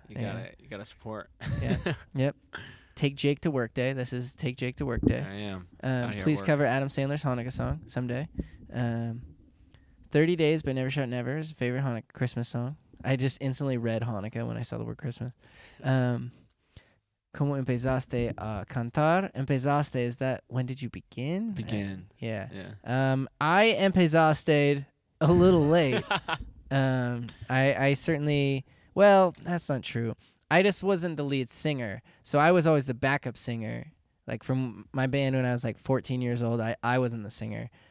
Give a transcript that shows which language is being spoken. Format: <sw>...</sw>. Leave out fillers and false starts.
<en>You gotta support. Yeah. Yep. Take Jake to Work Day. This is Take Jake to Work Day. I am. Please cover Adam Sandler's Hanukkah song someday. 30 Days by Never Shout Never is favorite Hanukkah Christmas song. I just instantly read Hanukkah when I saw the word Christmas.</en> <es>¿Cómo empezaste a cantar?</es> <en>Empezaste, is that when did you begin? Begin. Yeah. I empezaste a little late. I certainly, well, that's not true. I just wasn't the lead singer, so I was always the backup singer. Like from my band when I was like 14 years old, I wasn't the singer.</en>